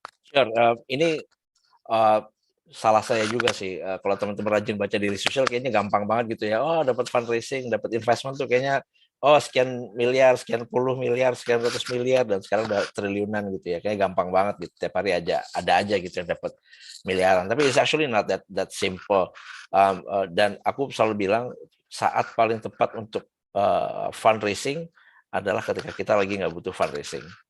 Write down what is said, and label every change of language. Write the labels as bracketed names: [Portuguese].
[Indonesian] Sure, ini salah saya juga sih. Kalau teman-teman rajin baca di sosial, kayaknya gampang banget gitu ya. Oh, dapat fundraising, dapat investment tuh kayaknya sekian miliar, sekian puluh miliar, sekian ratus miliar, dan sekarang udah triliunan gitu ya. Kayak gampang banget gitu. Tiap hari ada aja gitu yang dapat miliaran. [English] Tapi it's actually not that simple. [Indonesian] Dan aku selalu bilang saat paling tepat untuk fundraising adalah ketika kita lagi nggak butuh fundraising.